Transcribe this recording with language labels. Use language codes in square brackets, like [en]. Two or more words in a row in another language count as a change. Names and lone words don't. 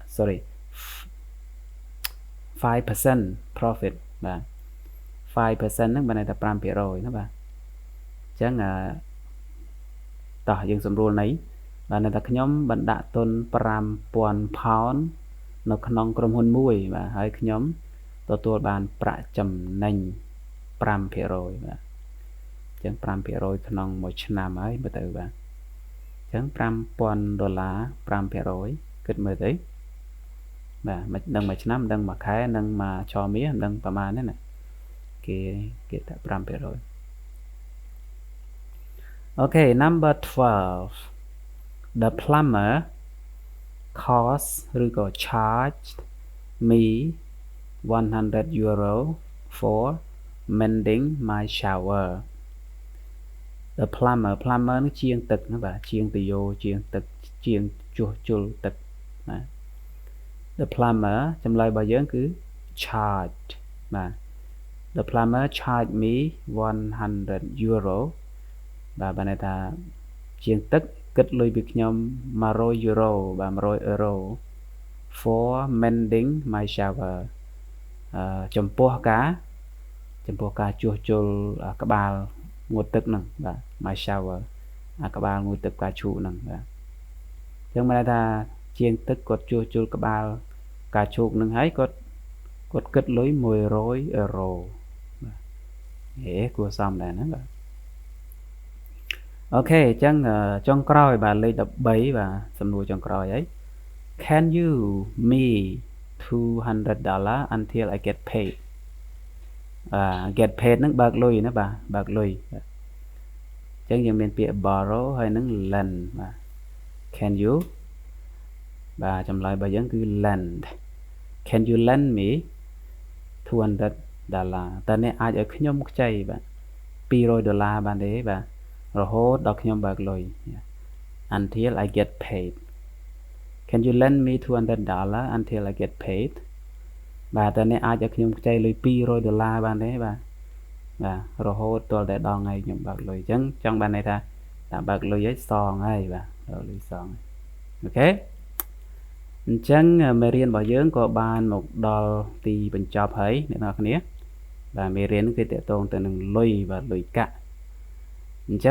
[km] 5% profit បាទ 5% ហ្នឹងបានន័យថា 5% ណាបាទអញ្ចឹងតោះយើងសម្រួលន័យបានន័យថាខ្ញុំបណ្ដាក់ ទុន 5,000 pound នៅក្នុងក្រុមហ៊ុនមួយបាទហើយខ្ញុំទទួលបានប្រាក់ចំណេញ 5% បាទអញ្ចឹង 5% ក្នុងមួយឆ្នាំហើយមើលទៅបាទអញ្ចឹង $5,000 5% គិតមើលទៅបាទមិនដឹងមួយឆ្នាំមិនដឹងមួយខែនឹងមួយឆមាសមិនដឹងប្រហែលទេណាគេថា 5% [en] Okay number 12 The plumber cost [km] ឬក៏ [en] charged me 100 euro for mending my shower The plumber [km] នឹងជាងទឹកណាបាទជាងទយោជាងទឹកជាងជួសជុលទឹកបាទ [en] The plumber [km] ចម្លើយរបស់យើងគឺ charged បាទ [en] The plumber charged me 100 euro [km] បាទបានន័យថាជាងទឹកគិតលុយពីខ្ញុំ100 euro បាទ [en] 100 euro for mending my shower [km] ចំពោះការជួសជុលក្បាលងូតទឹកហ្នឹងបាទ [en] my shower [km] ក្បាលងូតទឹកការឈូកហ្នឹងបាទអញ្ចឹងមានន័យថាជាងទឹកគាត់ជួសជុលក្បាលការឈូកហ្នឹងហើយគាត់គិតលុយ100 euro បាទគួរសមដែរណាបាទអូខេអញ្ចឹងចុងក្រោយបាទលេខ13បាទសំណួរចុងក្រោយហើយ [en] Can you me $200 until I get paid get paid [km] ហ្នឹងបើកលុយណាបាទបើកលុយអញ្ចឹងយើងមានពាក្យ borrow ហើយនឹង lend បាទ [en] Can you [km] បាទចម្លើយរបស់យើងគឺ lend [en] Can you lend me [km] $200 តើអ្នកអាចឲ្យខ្ញុំខ្ចីបាទ$200បានទេបាទរហូតដល់ខ្ញុំបើកលុយ [en] until I get paid Can you lend me $200 until I get paid [km] បាទតើអ្នកអាចឲ្យខ្ញុំខ្ចីលុយ$200បានទេបាទរហូតទាល់តែដល់ថ្ងៃខ្ញុំបើកលុយអញ្ចឹងចង់បានន័យថាតាមបើកលុយ ឲ្យសងហើយបាទដល់លុយសងអូខេអញ្ចឹងមេរៀនរបស់យើងក៏បានមកដល់ទីបញ្ចប់ហើយអ្នកនរគ្នាបាទមេរៀនគឺតកតងទៅនឹងលុយបាទលុយកាក់អញ្ចឹង